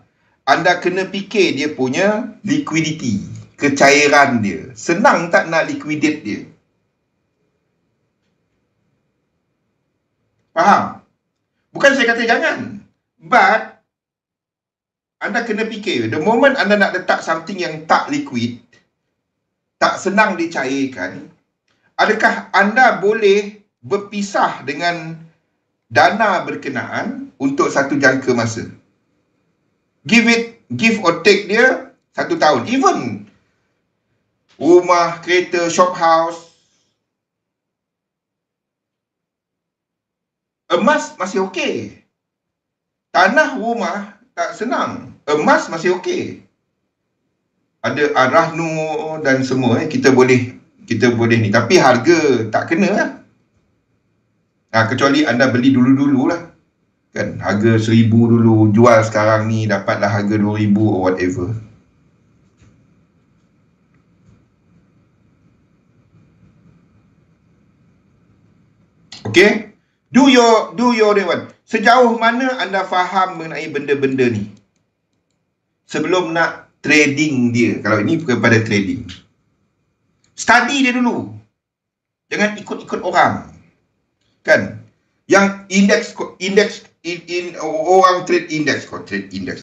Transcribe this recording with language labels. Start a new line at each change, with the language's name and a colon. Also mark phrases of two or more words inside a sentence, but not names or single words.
Malay: Anda kena fikir dia punya liquidity, kecairan dia. Senang tak nak liquidate dia? Faham? Bukan saya kata jangan. But anda kena fikir,
English: the moment
Malay: anda nak letak something yang tak liquid, tak senang dicairkan, adakah anda boleh berpisah dengan dana berkenaan untuk satu jangka masa?
English: Give or take
Malay: dia 1 tahun. Even rumah, kereta,
English: shop house,
Malay: emas masih okey. Tanah, rumah tak senang. Emas masih okey. Ada Arahnu dan semua kita boleh ni, tapi harga tak kena lah. Kecuali anda beli dulu-dulu lah. Kan harga 1000 dulu, jual sekarang ni dapatlah harga 2000
English: or whatever.
Malay: Okay?
English: Do your one.
Malay: Sejauh mana anda faham mengenai benda-benda ni? Sebelum nak trading dia. Kalau ini kepada trading. Study dia dulu. Jangan ikut-ikut orang. Kan? Yang indeks orang trade index, kau trade index.